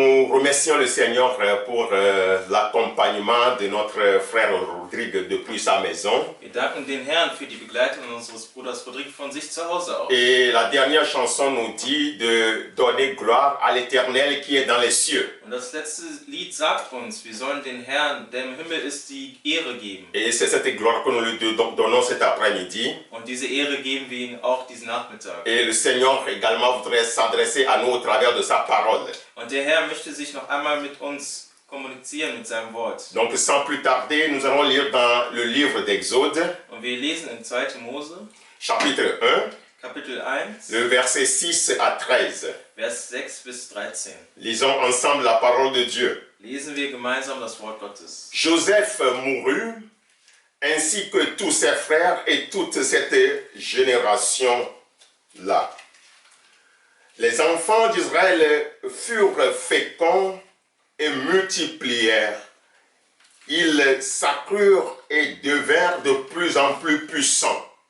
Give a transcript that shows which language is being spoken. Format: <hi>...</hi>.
<fr>remercions le Seigneur pour l'accompagnement de notre frère Rodrigue depuis sa maison.</fr> <de>Wir danken den Herrn für die Begleitung unseres Bruders Rodrigue von sich zu Hause aus.</de> <fr>Et la dernière chanson nous dit de donner gloire à l'Éternel qui est dans les cieux.</fr> <de>Und das letzte Lied sagt uns, wir sollen den Herrn, der im Himmel ist, die Ehre geben.</de> <fr>Et c'est cette gloire que nous lui donnons cet après-midi.</fr> <de>Und diese Ehre geben wir ihm auch diesen Nachmittag.</de> <fr>Et le Seigneur également voudrait s'adresser à nous au travers de sa parole.</fr> <de>Und der Herr möchte sich noch einmal mit uns kommunizieren mit seinem Wort.</de> <fr>Donc sans plus tarder, nous allons lire dans le livre d'Exode,</fr> <de>Und wir lesen in 2. Mose,</de> <fr>chapitre 1,</fr> <de>Kapitel 1,</de> <fr>le verset 6 à 13.</fr> <de>Vers 6 bis 13.</de> <fr>Lisons ensemble la parole de Dieu.</fr> <de>Lesen wir gemeinsam das Wort Gottes.</de> <fr>Joseph mourut, ainsi que tous ses frères et toute cette génération-là. Les enfants d'Israël furent féconds et multiplièrent. Ils s'accrurent et devinrent de plus en plus puissants.</fr>